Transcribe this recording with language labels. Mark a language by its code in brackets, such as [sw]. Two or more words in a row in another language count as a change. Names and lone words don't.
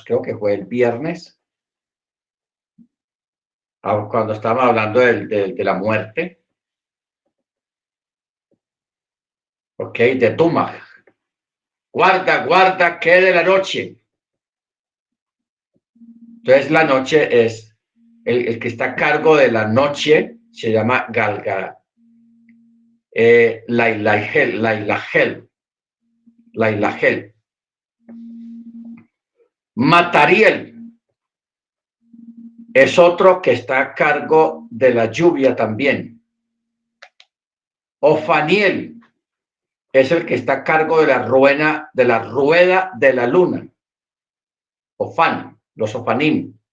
[es] Creo que fue el viernes, cuando estábamos hablando de la muerte. Ok, de Dumag. Guarda, guarda, que de la noche. Entonces la noche es el que está a cargo de la noche, se llama Galga. Lailahel. Matariel es otro que está a cargo de la lluvia también. Ofaniel es el que está a cargo de la rueda de la luna. Ofan, los Ofanim.